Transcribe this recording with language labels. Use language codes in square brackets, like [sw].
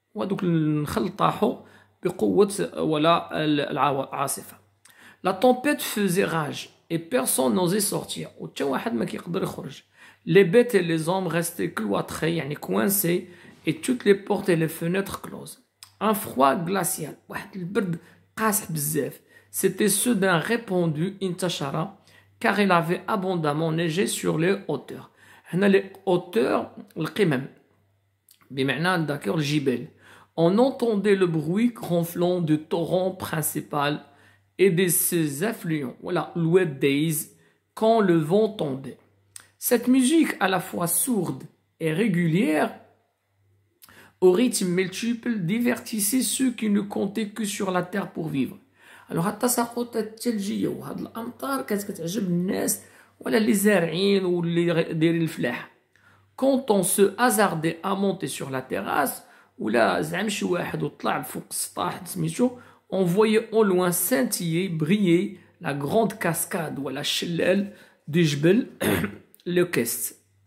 [ar] ودوك النخل طاحوا بقوة ولا العاصفة. [fr] La tempête faisait rage et personne n'osait sortir. [ar] وتا واحد ما كيقدر يخرج. [fr] Les bêtes et les hommes restaient cloîtrés يعني coincés et toutes les portes et les fenêtres closes. Un froid glacial, [ar] واحد البرد قاسح بزاف, [fr] s'était soudain répandu [ar] انتشر [fr] car il avait abondamment neigé sur les hauteurs. [ar] هنا [fr] les hauteurs [ar] القمم بمعنى d'accord الجبال. [fr] On entendait le bruit ronflant du torrent principal et de ses affluents, voilà, l'oued days, quand le vent tombait. Cette musique à la fois sourde et régulière au rythme multiple divertissait ceux qui ne comptaient que sur la terre pour vivre. [ar] Alors التساقطات الثلجيه وهاد الامطار كانت كتعجب الناس ولا اللي زارعين واللي دايرين الفلاحه. [fr] Quand on se hasardait à monter sur la terrasse [ar] ولا زعم شي واحد وطلع فوق السطح سميتو, [fr] on voyait au loin scintiller, briller la grande cascade [ar] ولا الشلال [fr] du جبل le Kest.